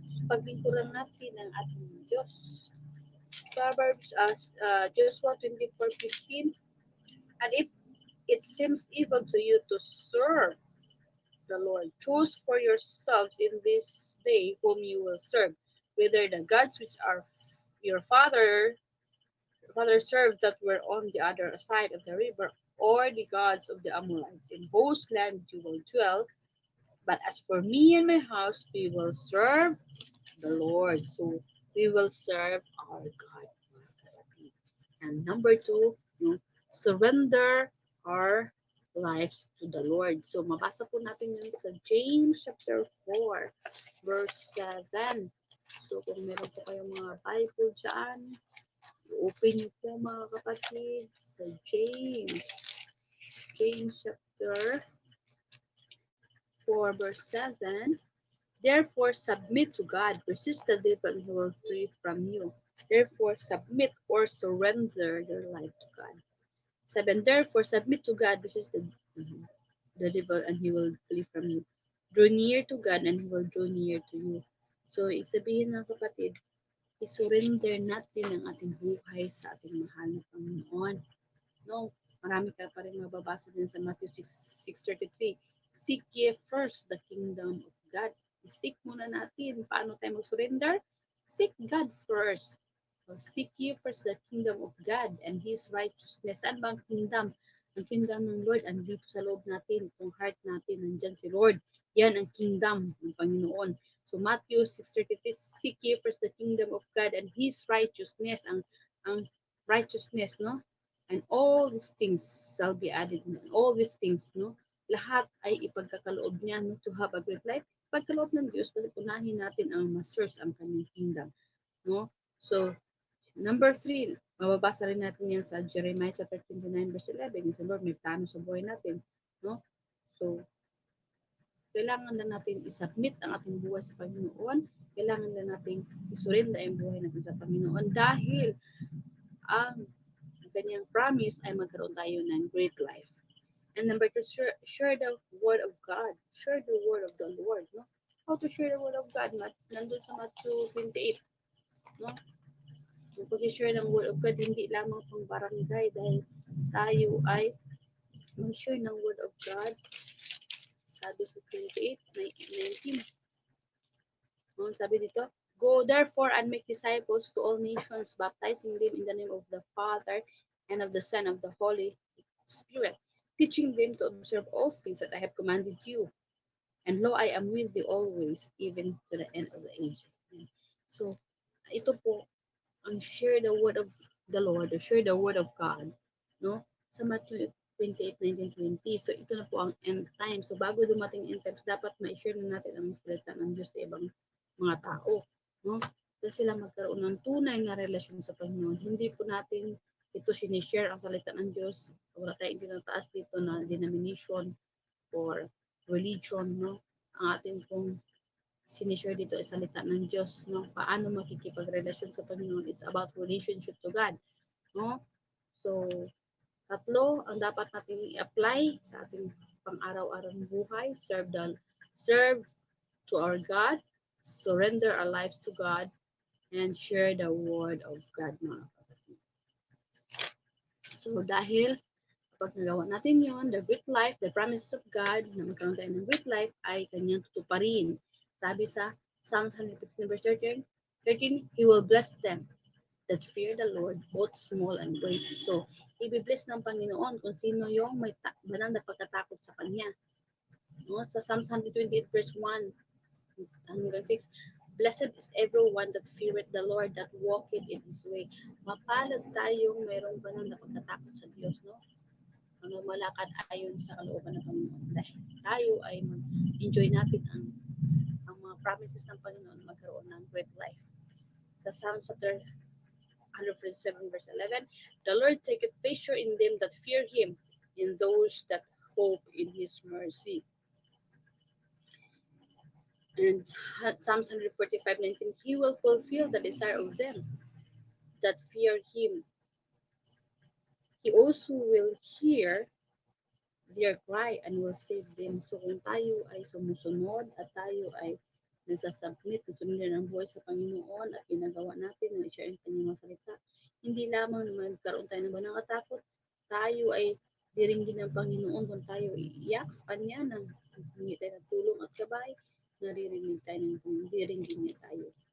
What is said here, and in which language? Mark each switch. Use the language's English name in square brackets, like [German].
[Filipino] Paglingkuran natin ang ating Diyos. [English] Proverbs Joshua 24:15. And if it seems evil to you to serve the Lord, choose for yourselves in this day whom you will serve, whether the gods which are your father served that were on the other side of the river, or the gods of the Amorites, in whose land you will dwell. But as for me and my house, we will serve the Lord. So, we will serve our God. And number 2, surrender our lives to the Lord. [Filipino] So, mabasa po natin yun sa James chapter 4, verse 7. So, kung meron po kayong mga Bible dyan, open niyo po mga kapatid sa James chapter 4 verse 7. [English] Therefore submit to God, resist the devil and he will flee from you. Therefore submit or surrender your life to God. 7. Therefore submit to God, resist the devil and he will flee from you. Draw near to God and he will draw near to you. [Filipino] So, isabihin ng kapatid, isurrender natin ang ating buhay sa ating mahal na Panginoon. No, marami ka pa rin mababasa din sa Matthew 6:33. [English] Seek ye first the kingdom of God. [Filipino] I-seek muna natin. Paano tayo mag-surrender? [English] Seek God first. So, seek ye first the kingdom of God and His righteousness. [Filipino] Saan ba ang kingdom? Ang kingdom ng Lord andito sa loob natin. Kung heart natin, nandyan si Lord. Yan ang kingdom ng Panginoon. [English] So Matthew 6:33, seek ye first the kingdom of God and His righteousness. Ang righteousness, no? And all these things shall be added. All these things, no? [Filipino] Lahat ay ipagkakaloob niya, no? [English] To have a great life. [Filipino] Pagkaloob ng Diyos, unahin natin ang ma-source ang kanyang kingdom, no? So, number 3, mababasa rin natin yan sa Jeremiah chapter 29 verse 11. Yung sa Lord, may plano sa buhay natin, no? So, kailangan na natin i-submit ang ating buhay sa Panginoon. Kailangan na natin isurrender ang buhay natin sa Panginoon dahil ang kanyang promise ay magkaroon tayo ng great life. [English] And number 2, share the word of God. Share the word of the Lord. No? How to share the word of God? [Filipino] Nandun sa Matthew 28. No? Yung pag-share ng word of God, hindi lamang pang barangay dahil tayo ay mag-share ng word of God. Sabi sa 28:19. Sabi dito, [English] go therefore and make disciples to all nations, baptizing them in the name of the Father and of the Son and of the Holy Spirit, teaching them to observe all things that I have commanded you. And lo, I am with you always, even to the end of the age. [Filipino] So, ito po, ang [English] share the word of the Lord, or share the word of God, [Filipino] no? Sa Matthew 28:19-20. So, ito na po ang end time. So, bago dumating end times, dapat ma-share na natin ang salita ng Diyos sa ibang mga tao, no? Kasi sila magkaroon ng tunay na relasyon sa Panginoon. Hindi po natin ito sinishare ang salita ng Diyos. Wala tayong tinataas dito na denomination or religion, no? Ang ating pong sinishare dito ay salita ng Diyos, no? Paano makikipagrelasyon sa Panginoon? [English] It's about relationship to God, no? [Filipino] So, tatlo ang dapat natin i-apply sa ating pang-araw-araw buhay. [English] Serve to our God, surrender our lives to God, and share the word of God, [Filipino] mga kapatid. So, dahil kapag nagawa natin yon, [English] the great life, the promises of God, [Filipino] na magkaroon tayo ng great life, ay kanyang tutuparin. Sabi sa [English] Psalms 115 verse 13, He will bless them that fear the Lord, both small and great. [Filipino] So, ibibless ng Panginoon kung sino yung may banal na pagkatakot sa Kanya. No? [English] Sa Psalms 128 verse 1 hanggang 6, Blessed is everyone that feareth the Lord, that walketh in His way. [Filipino] Mapalad tayong mayroong banal na pagkatakot sa Diyos, no? Ano, malakad ayon sa kalooban ng Panginoon. Dahil tayo ay mag-enjoy natin ang mga promises ng Panginoon, magkaroon ng great life. [English] Sa Psalms 147 verse 11, the Lord taketh pleasure in them that fear Him, in those that hope in His mercy. And Psalms 145:19, He will fulfill the desire of them that fear Him. He also will hear their cry and will save them. [Filipino] So kung tayo ay sumusunod at tayo ay nagsasubmit, nasunod ng buhay sa Panginoon at ginagawa natin na i-share ang kanyang mga salita, hindi lamang magkaroon tayo ng banang katakot, tayo ay diringgin ng Panginoon kung tayo iiyak sa Kanya nang hindi tayo ng tulong at gabay, naririnig tayo ng Panginoon, diringgin niya tayo.